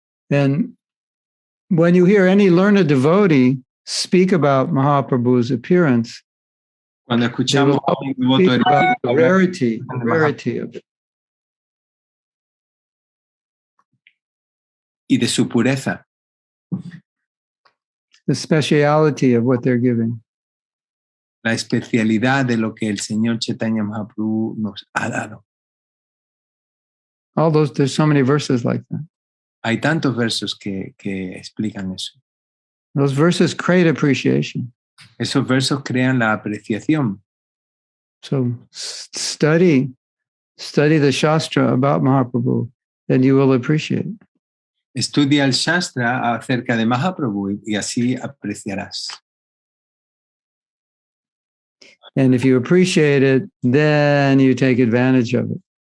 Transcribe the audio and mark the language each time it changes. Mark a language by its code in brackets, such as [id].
[en] And when you hear any learned devotee speak about Mahaprabhu's appearance, [es] cuando escuchamos [en] the rarity of it. [es] Y de su pureza. [en] The speciality of what they're giving. [es] La especialidad de lo que el Señor Chaitanya Mahaprabhu nos ha dado. [en] There's so many verses like that. [es] Hay tantos versos que explican eso. [en] Those verses create appreciation. [es] Esos versos crean la apreciación. [en] So study the Shastra about Mahaprabhu, and you will appreciate. [es] Estudia el Shastra acerca de Mahaprabhu y así apreciarás. [en] And if you appreciate it, then you take advantage of it.